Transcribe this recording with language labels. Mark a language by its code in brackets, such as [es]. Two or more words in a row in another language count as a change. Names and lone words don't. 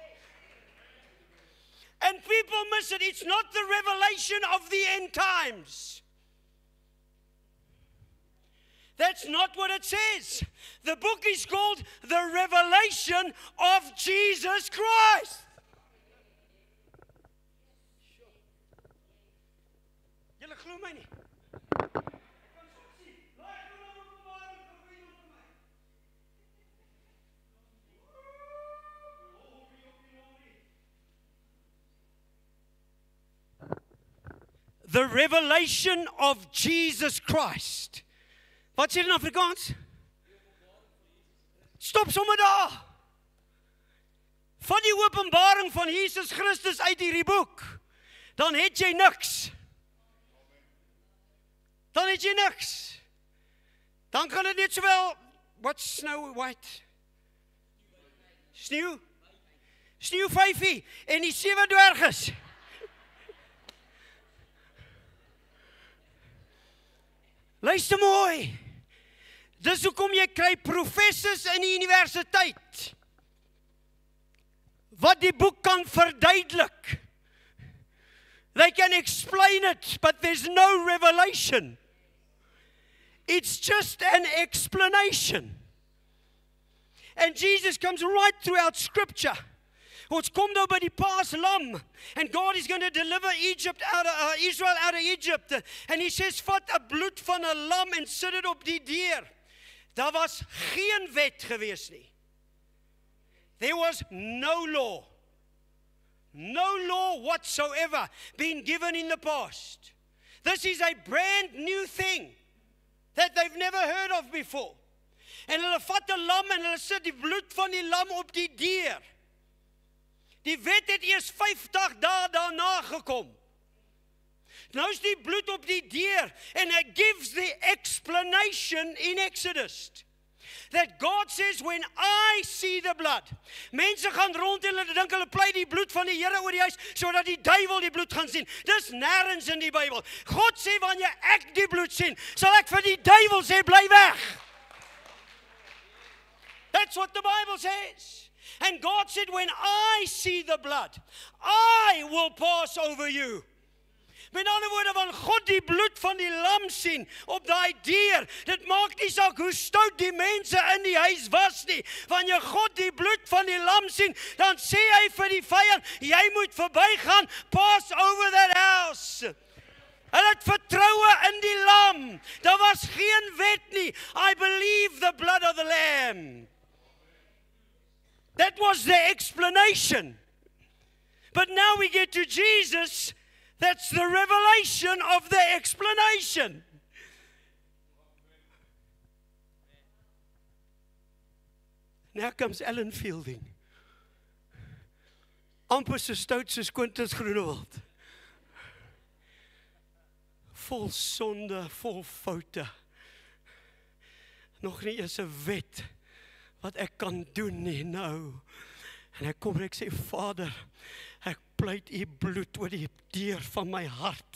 [en] And people miss it. It's not the revelation of the end times. That's not what it says. The book is called The Revelation of Jesus Christ. [af] Julle glo my nie. [en] The revelation of Jesus Christ. [af] Wat sê dit in Afrikaans? Stop sommer daar. Van die openbaring van Jesus Christus uit hierdie boek, dan het jy niks. Dan het jy niks. Dan kan dit net sowel, [en] what's Snow White? [af] Sneeuwvyfie en die 7 dwerges. Luister mooi. Dis hoekom jy kry professors in die universiteit wat die boek kan verduidelik. [en] They can explain it, but there's no revelation. It's just an explanation. And Jesus comes right throughout Scripture. [af] Ons kom nou by die Paaslam, [en] and God is going to deliver Israel out of Egypt. And he says, [af] vat 'n bloed van 'n lam en sit dit op die deur. Daar was geen wet gewees nie. [en] There was no law. No law whatsoever being given in the past. This is a brand new thing that they've never heard of before. [af] En hulle vat 'n lam en hulle sit die bloed van die lam op die deur. Die wet het eers 50 dae daarna gekom. Nou is die bloed op die deur, [en] and it gives the explanation in Exodus. That God says, when I see the blood, [af] mense gaan rond en hulle dink hulle pleit die bloed van die Here oor die huis, sodat die duiwel die bloed gaan sien. Dis nêrens in die Bybel. God sê, wanneer ek die bloed sien, sal ek vir die duiwel sê, bly weg. [en] That's what the Bible says. And God said, when I see the blood, I will pass over you. [af] Met ander woorde, van God die bloed van die lam sien op daai deur, dit maak nie saak hoe stout die mense in die huis was nie. Wanneer God die bloed van die lam sien, dan sê hy vir die vyand, jy moet verbygaan, [en] pass over that house. [af] Hulle het vertroue in die lam. Daar was geen wet nie. [en] I believe the blood of the lamb. That was the explanation. But now we get to Jesus. That's the revelation of the explanation. Now comes Alan Fielding. [af] amper so stout soos Quintus Groenewald. Vol sonde, vol foute. Nog nie eens 'n wet wat ek kan doen nie nou. En ek kom en ek sê, Vader, ek pleit u bloed oor die deur van my hart.